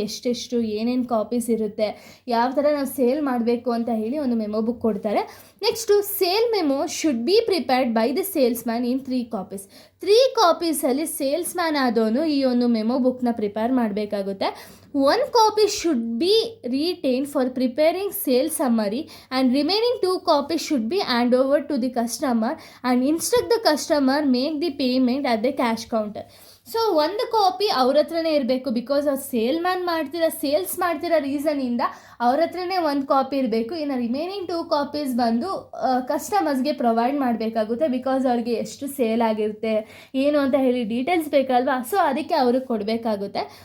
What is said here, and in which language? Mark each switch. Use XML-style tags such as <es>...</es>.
<kn>ಎಷ್ಟೆಷ್ಟು ಏನೇನು ಕಾಪೀಸ್ ಇರುತ್ತೆ, ಯಾವ ಥರ ನಾವು ಸೇಲ್ ಮಾಡಬೇಕು ಅಂತ ಹೇಳಿ ಒಂದು ಮೆಮೊ ಬುಕ್ ಕೊಡ್ತಾರೆ.</kn> <en>Next sale memo should be prepared by the salesman in 3 copies.</en> <kn>3 ಕಾಪೀಸಲ್ಲಿ sales man ಆದವನು ಈ ಒಂದು ಮೆಮೊ ಬುಕ್ನ ಪ್ರಿಪೇರ್ ಮಾಡಬೇಕಾಗುತ್ತೆ.</kn> <en>1 copy should be retained for preparing sales summary and remaining 2 copies should be handed over to the customer and instruct the customer make the payment at the cash counter.</en> <kn>So 1 copy ಅವ್ರ ಹತ್ರನೇ ಇರಬೇಕು. Because ಅವ್ರು sales ಮಾಡ್ತಿರೋ ರೀಸನಿಂದ ಅವ್ರ ಹತ್ರನೇ 1 copy ಇರಬೇಕು. ಇನ್ನು remaining 2 copies ಬಂದು ಕಸ್ಟಮರ್ಸ್ಗೆ ಪ್ರೊವೈಡ್ ಮಾಡಬೇಕಾಗುತ್ತೆ. ಬಿಕಾಸ್ ಅವ್ರಿಗೆ ಎಷ್ಟು ಸೇಲ್ ಆಗಿರುತ್ತೆ ಏನು ಅಂತ ಹೇಳಿ ಡೀಟೇಲ್ಸ್ ಬೇಕಲ್ವಾ, ಸೊ ಅದಕ್ಕೆ ಅವ್ರಿಗೆ ಕೊಡಬೇಕಾಗುತ್ತೆ.</kn>